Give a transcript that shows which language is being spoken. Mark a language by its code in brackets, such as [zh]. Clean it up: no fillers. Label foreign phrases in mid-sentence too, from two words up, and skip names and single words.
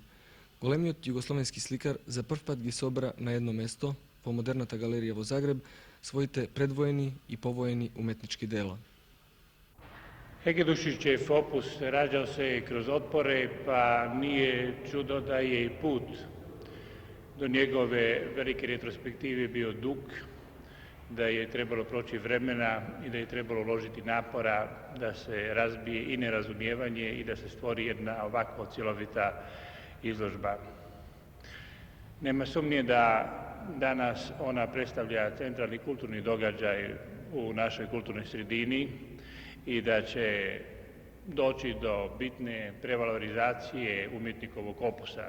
[mk] Големиот југословенски сликар за прв пат ги собра на едно место, во Модерната галерија во Загреб, своите предвоени и повоени уметнички дела. [hr] Hegedušićev opus rađao se kroz otpore, pa nije čudo da je i put do njegove velike retrospektive bio dug, da je trebalo proći vremena i da je trebalo uložiti napora da se razbije i nerazumijevanje i da se stvori jedna ovakva cjelovita izložba. Nema sumnje da danas ona predstavlja centralni kulturni događaj u našoj kulturnoj sredini i da će doći do bitne prevalorizacije umjetnikovog opusa.